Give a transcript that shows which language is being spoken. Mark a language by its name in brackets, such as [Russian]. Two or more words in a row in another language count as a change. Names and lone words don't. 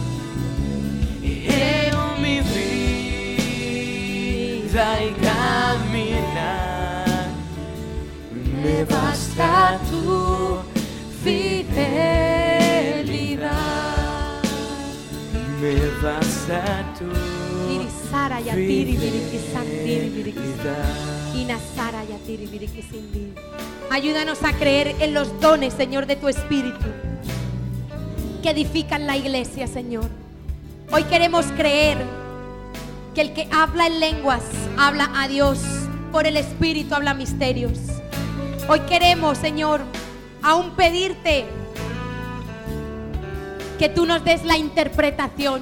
[Spanish] En mi vida y caminar me basta tu fidelidad. Me basta tu Irisara yatiri birikisandiri birikisandiri. fidelidad. Inasara yatiri birikisindiri. Ayúdanos a creer en los dones, Señor, de tu Espíritu, que edifican la iglesia, Señor. Hoy queremos creer que el que habla en lenguas habla a Dios, por el Espíritu habla misterios. Hoy queremos, Señor, aún pedirte que tú nos des la interpretación.